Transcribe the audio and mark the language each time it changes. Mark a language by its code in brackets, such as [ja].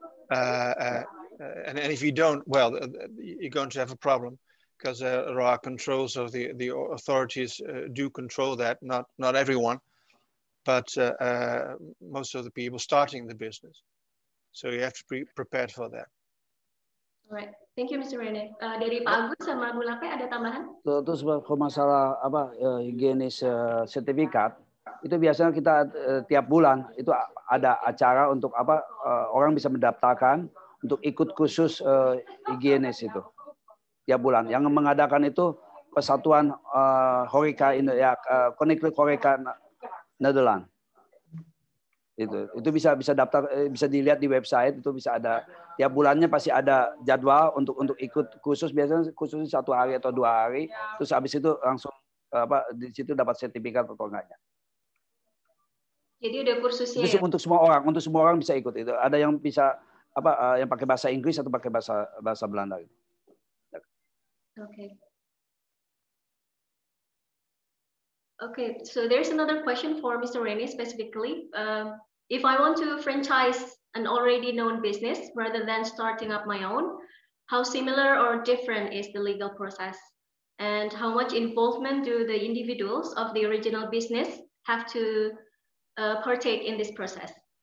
[en] And if you don't, well, you're going to have a problem because there are controls of the authorities do control that. Not everyone, but most of the people starting the business. So you have to be prepared for that. Alright, thank you Mr. Rene. [id] Dari Pak Agus sama Bu Lape ada tambahan? Terus kalau masalah higienis sertifikat, itu biasanya kita tiap bulan itu ada acara untuk orang bisa mendaftarkan untuk ikut kursus higienis itu tiap bulan. Yang mengadakan itu Persatuan Horeca Koninklijke Horeca Nederland. Itu bisa daftar, bisa dilihat di website, itu bisa ada tiap bulannya pasti ada jadwal untuk ikut kursus, biasanya kursusnya 1 hari atau 2 hari, terus habis itu langsung di situ dapat sertifikat atau enggaknya. Jadi ada kursusnya itu ya? Untuk semua orang bisa ikut itu. Ada yang bisa yang pakai bahasa Inggris atau pakai bahasa Belanda gitu. [en] Okay. Okay, so there's another question for Mr. Rene specifically. If I want to franchise an already known business rather than starting up my own, how similar or different is the legal process? And how much involvement do the individuals of the original business have to partake in this process?